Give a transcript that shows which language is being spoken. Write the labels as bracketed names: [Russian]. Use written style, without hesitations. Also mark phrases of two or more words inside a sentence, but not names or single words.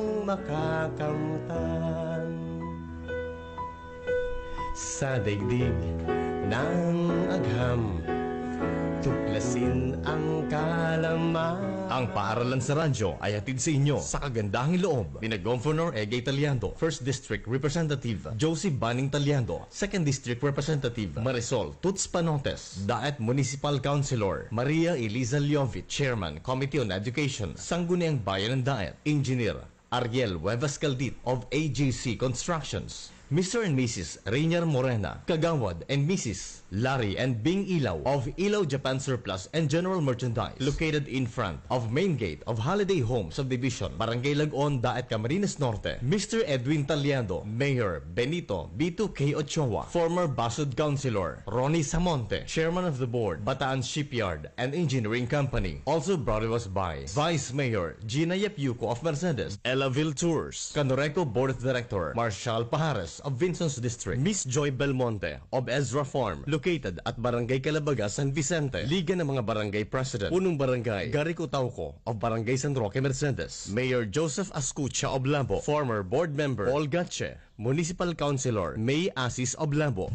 [Filipino] Makakamtan sa daigdig ng agham, tuklasin ang kalaman. Ang Paaralan sa Radyo ay hatid sa inyo sa kagandahang loob ni Governor Egay Taliando, 1st District Representative Josie Banning Taliando, 2nd District Representative Marisol Tuts Panotes, Daet Municipal Councilor Maria Eliza Liovit, [English] Chairman Committee on Education, [Filipino] Sangguniang Bayan ng Daet, Engineer Ariel Huevas Caldit [English] of AJC Constructions, Mr. and Mrs. Rainier Morena, Kagawad and Mrs. Larry and Bing Ilaw of Ilaw Japan Surplus and General Merchandise, located in front of main gate of Holiday Home Subdivision, Barangay Lagon, Daet, Camarines Norte. Mr. Edwin Taliando, Mayor Benito B2K Ochoa, former Basud Councilor Ronnie Samonte, Chairman of the Board, Bataan Shipyard and Engineering Company. Also brought to us by Vice Mayor Gina Yepiuco of Mercedes, Elaville Tours, Canoreco Board of Director Marshal Pajares of Vincent's District, Miss Joy Belmonte of Ezra Farm, located at Barangay Calabaga, San Vicente, [Filipino] Liga ng mga [English] Barangay President, Punong Barangay Garico Tauco of Barangay San Roque, Mercedes, Mayor Joseph Ascucha of Lambo, former board member Paul Gatche, Municipal Councilor May Asis of Lambo.